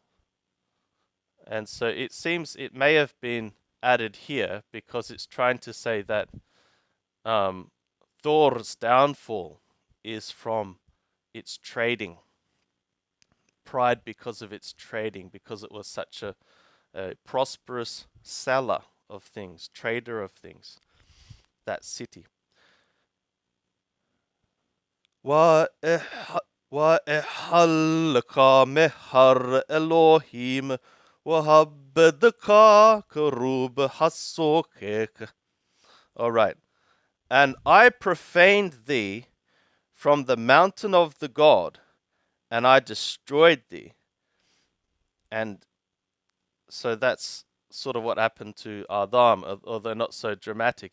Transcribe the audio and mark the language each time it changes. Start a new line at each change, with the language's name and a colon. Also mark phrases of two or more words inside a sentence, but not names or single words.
English: And so it seems it may have been added here because it's trying to say that Thor's downfall is from its trading. Pride because of its trading, because it was such a prosperous seller of things, trader of things, that city.
Hebrew: ואחללך מהר אלוהים ואבדך כרוב הסוכך.
English: All right. And I profaned thee from the mountain of the God, and I destroyed thee. And so that's sort of what happened to Adam, although not so dramatic.